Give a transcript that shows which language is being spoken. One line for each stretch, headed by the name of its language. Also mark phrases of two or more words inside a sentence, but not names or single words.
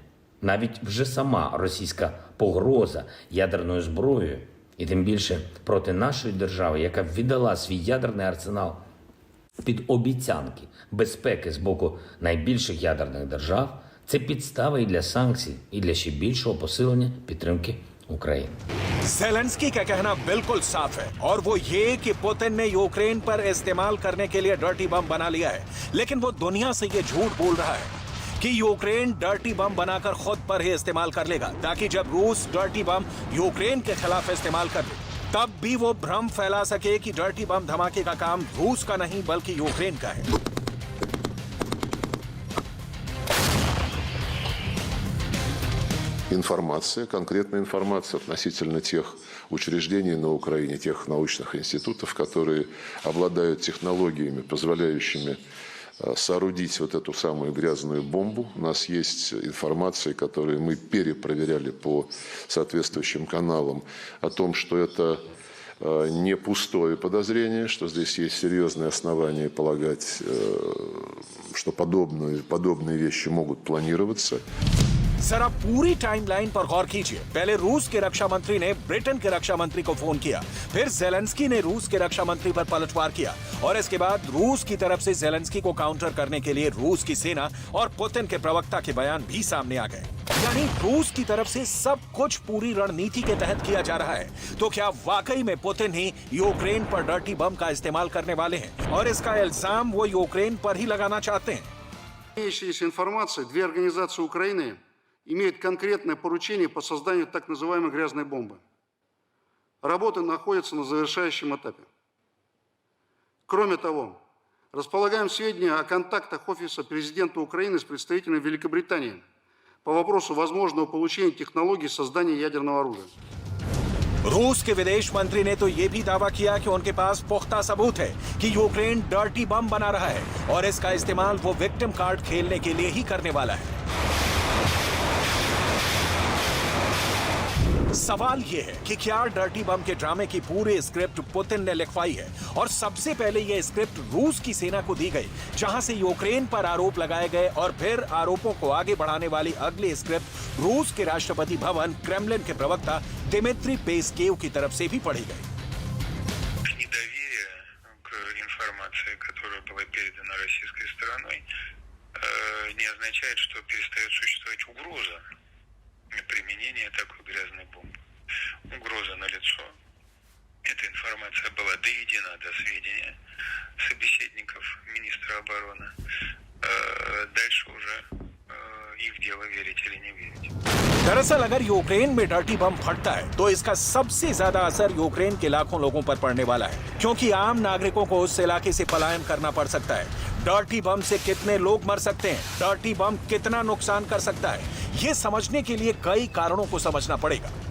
Ukrainian: Навіть вже сама російська погроза ядерною зброєю, і тим більше проти нашої держави, яка віддала свій ядерний арсенал під обіцянки безпеки з боку найбільших ядерних держав, це підстава і для санкцій, і для ще більшого посилення підтримки України.
Hindi: ज़ेलेंस्की का कहना बिल्कुल साफ है और वो ये कि पुतिन ने यूक्रेन पर इस्तेमाल करने के लिए
English: dirty bomb
Hindi: बना लिया है, लेकिन वो दुनिया से ये झूठ बोल रहा है कि यूक्रेन
English: dirty bomb
Hindi: बनाकर खुद पर ही इस्तेमाल कर लेगा, ताकि जब रूस
English: dirty bomb
Hindi: यूक्रेन के खिलाफ इस्तेमाल कर ले तब भी वो भ्रम फैला सके कि
English: dirty bomb
Hindi: धमाके का काम रूस का नहीं बल्कि यूक्रेन का है।
Russian: Информация, конкретная информация относительно тех учреждений на Украине, тех научных институтов, которые обладают технологиями, позволяющими соорудить вот эту самую грязную бомбу. У нас есть информация, которую мы перепроверяли по соответствующим каналам, о том, что это не пустое подозрение, что здесь есть серьезные основания полагать, что подобные вещи могут планироваться.
Hindi: जरा पूरी टाइमलाइन पर गौर कीजिए। पहले रूस के रक्षा मंत्री ने ब्रिटेन के रक्षा मंत्री को फोन किया, फिर ज़ेलेंस्की ने रूस के रक्षा मंत्री पर पलटवार किया और इसके बाद रूस की तरफ से ज़ेलेंस्की को काउंटर करने के लिए रूस की सेना और पुतिन के प्रवक्ता के बयान भी सामने आ गए। यानी रूस की तरफ से सब कुछ पूरी रणनीति के तहत किया जा रहा है। तो क्या वाकई में पुतिन ही यूक्रेन पर
English: dirty bomb
Hindi: का इस्तेमाल करने वाले हैं और इसका इल्जाम वो यूक्रेन पर ही लगाना चाहते हैं?
Russian: Имеющаяся информация, две организации Украины имеют конкретное поручение по созданию так называемой грязной бомбы. Работы находятся на завершающем этапе. Кроме того, располагаем сведения о контактах Офиса президента Украины с представителями Великобритании по вопросу возможного получения технологий создания ядерного оружия.
Hindi: रूस के विदेश मंत्री ने तो यह भी दावा किया कि उनके पास पुख्ता सबूत है कि यूक्रेन
English: dirty bomb
Hindi: बना रहा है और इसका इस्तेमाल वो
English: victim card
Hindi: खेलने के लिए ही करने वाला है। सवाल यह है कि क्या
English: dirty bomb
Hindi: के ड्रामे की पूरी स्क्रिप्ट पुतिन ने लिखवाई है और सबसे पहले यह स्क्रिप्ट रूस की सेना को दी गई, जहां से यूक्रेन पर आरोप लगाए गए और फिर आरोपों को आगे बढ़ाने वाली अगली स्क्रिप्ट रूस के राष्ट्रपति भवन क्रेमलिन के प्रवक्ता दिमित्री पेस्केव की तरफ से भी पढ़ी गई।
Russian: Недоверие к информации, которая была передана российской стороной, не означает, что перестает существовать угроза применения такой грязной бомбы. Угроза налицо. Эта информация была доведена до сведения собеседников министра обороны. Дальше уже их дело верить или не верить.
Hindi: दरअसल अगर यूक्रेन में
English: dirty bomb
Hindi: फटता है तो इसका सबसे ज्यादा असर यूक्रेन के लाखों लोगों पर पड़ने वाला है, क्योंकि आम नागरिकों को उस इलाके से पलायन करना पड़ सकता है।
English: dirty bomb
Hindi: से कितने लोग मर सकते हैं,
English: dirty bomb
Hindi: कितना नुकसान कर सकता है, ये समझने के लिए कई कारणों को समझना पड़ेगा।